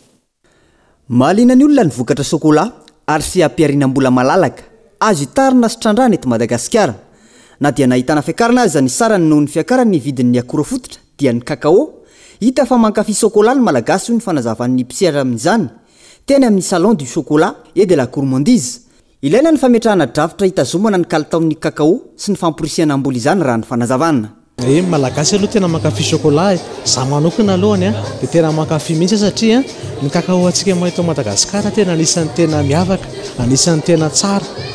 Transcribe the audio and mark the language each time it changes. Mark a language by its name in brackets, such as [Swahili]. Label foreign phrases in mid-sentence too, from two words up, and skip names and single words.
[Malagasy] Mahaliana ny olona ny vokatra chocolat ary sy ampiarinam-bola malalaka azo hitarina sy trandrana eto Madagasikara na dia nahitana fiakarana azy ny sarany noho ny fiakaran'ny vidin'ny akora fototra dia ny kakao hita fa mankafy chocolat ny malagasy ny fanazavan'ny mpisehatra amin'izany teny amin'ny [French] salon du chocolat et de la gourmandise [Malagasy] ilaina ny fametrahana drafitra hitazomana ny kalitaon'ny kakao sy ny famporisiana amboly izany raha ny fanazavana. Malagasy aloha tena mankafy chocolat za manokana alohany dia tena mankafy mihitsy satria ny kakao antsika mahita Madagasikara tena anisan'ny tena miavaka anisan'ny tena tsara